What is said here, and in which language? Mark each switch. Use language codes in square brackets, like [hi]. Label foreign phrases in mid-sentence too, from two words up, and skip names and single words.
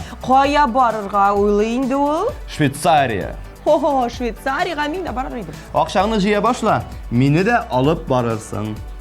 [tt] Kaya barırga uylıydı ol. Швейцария. Ho, Şveysariyaga min de barırıydım. Акчаңны жыя башла, мине дә алып барырсың.